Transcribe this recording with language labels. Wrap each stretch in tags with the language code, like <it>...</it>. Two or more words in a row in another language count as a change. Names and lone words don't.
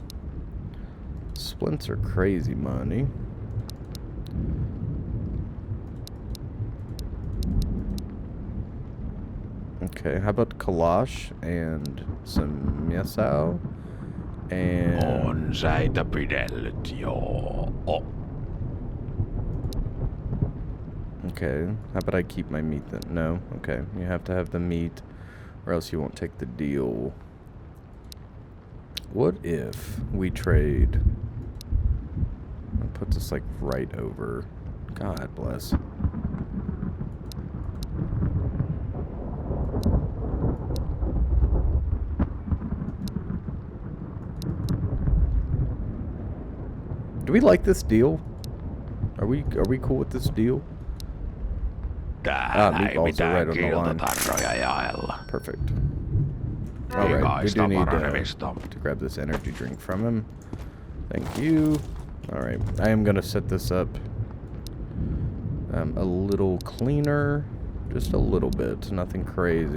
<en>Splints are crazy money. Okay, how about Kalash and some Miasau? And</en> <fi>On säitä pidellyt, joo.</fi> <en>okay, how about I keep my meat then? No? Okay, you have to have the meat or else you won't take the deal. What if we trade? That puts us like right over. God bless. Do we like this deal? Are we cool with this deal?</en> <fi>Täällä ei</fi> <en>meatballs are</en> <fi>mitään</fi> <en>right on the line.</en> <fi>kiiltotarroja jaella.</fi> <en>Perfect. All right, we</en> <fi>Pikaista</fi> <en>do need</en> <fi>paranemista.</fi> <en>to grab this energy drink from him. Thank you. All right, I am gonna set this up a little cleaner, just a little bit, nothing crazy.</en>